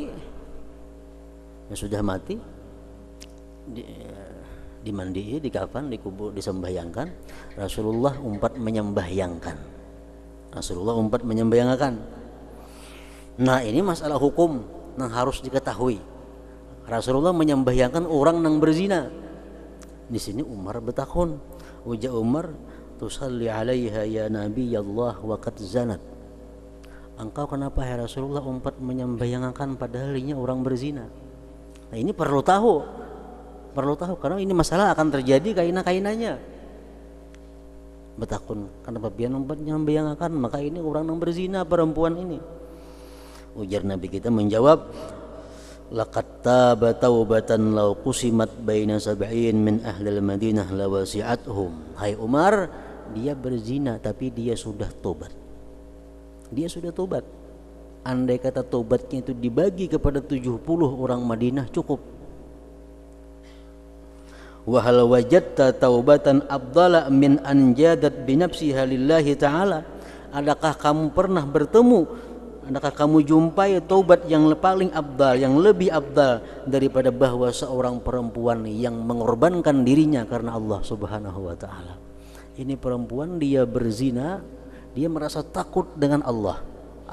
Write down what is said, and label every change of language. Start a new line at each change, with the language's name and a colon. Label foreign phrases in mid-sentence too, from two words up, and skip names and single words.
Indonesian: Ya sudah mati, dimandi, dikafan, dikubur, disembahyangkan. Rasulullah umpat menyembahyangkan. Nah, ini masalah hukum yang harus diketahui. Rasulullah menyembahyangkan orang yang berzina. Di sini Umar betakun.
Arabic: Uja Umar, تصلي عليها يا نبي الله وقد زنت.
Indonesian: Engkau kenapa ya Rasulullah umpat menyembahyangkan padahal ini orang berzina? Nah, ini perlu tahu karena ini masalah akan terjadi kaina-kainanya.
Banjar: Betakun kenapa pian umpat nyambayangkan, maka ini orang yang berzina perempuan ini.
Indonesian: Ujar Nabi kita menjawab,
Arabic: لقد تاب توبة لو قسمت بين سبعين من أهل المدينة لوسعتهم.
Indonesian: Hai Umar, dia berzina tapi dia sudah tobat. Andai kata tobatnya itu dibagi kepada 70 orang Madinah cukup.
Arabic: وهل وجدت توبة أفضل من أن جادت بنفسها لله تعالى.
Indonesian: Adakah kamu jumpai taubat yang paling afdal, yang lebih afdal daripada bahwa seorang perempuan yang mengorbankan dirinya karena Allah
Arabic: سبحانه وتعالى.
Indonesian: Ini perempuan dia berzina, dia merasa takut dengan Allah.